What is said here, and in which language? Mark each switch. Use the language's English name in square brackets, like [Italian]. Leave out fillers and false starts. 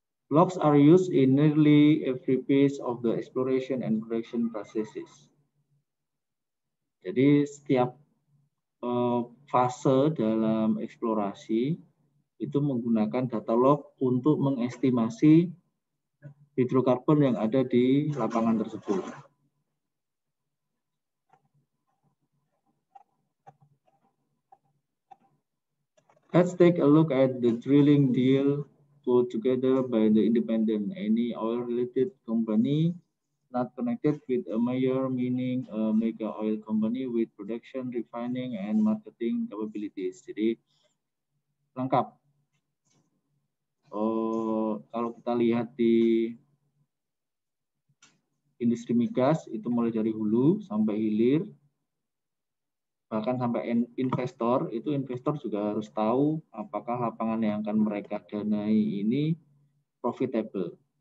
[English] Logs are used in nearly every phase of the exploration and production processes. [Indonesian] Jadi setiap fase dalam eksplorasi itu menggunakan data log untuk mengestimasi hidrokarbon yang ada di lapangan tersebut. [English] Let's take a look at the drilling deal put together by the independent, any oil-related company not connected with a major, meaning a mega oil company with production, refining, and marketing capabilities. [Indonesian] Jadi lengkap. Kalau kita lihat di industri migas itu mulai dari hulu sampai hilir, bahkan sampai investor, itu investor juga harus tahu apakah lapangan yang akan mereka danai ini profitable.